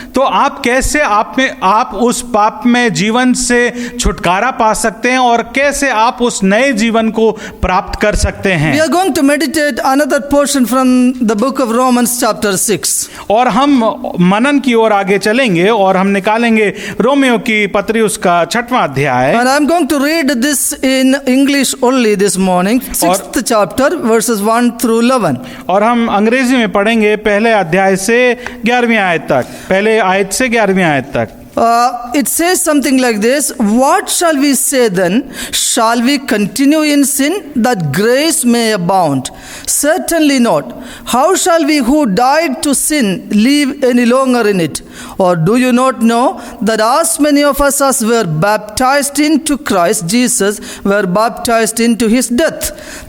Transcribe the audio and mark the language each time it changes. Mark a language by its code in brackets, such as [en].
[hi] तो आप कैसे आप उस पाप में जीवन से छुटकारा पा सकते हैं और कैसे आप उस नए जीवन को प्राप्त कर सकते हैं? [en] We are going to meditate another portion from the book of Romans chapter 6. [hi] और हम मनन की ओर आगे चलेंगे और हम निकालेंगे रोमियो की पत्री उसका 6वां अध्याय। [en] And I'm going to read this in English only this morning, 6th chapter, verses 1 through 11. [hi] और हम अंग्रेजी में पढ़ेंगे पहले अध्याय से 11वीं आयत तक, पहले आयत से 11वीं आयत तक। [en] It says something like this: What shall we say then? Shall we continue in sin that grace may abound? Certainly not. How shall we who died to sin live any longer in it? Or do you not know that as many of us as were baptized into Christ Jesus were baptized into his death?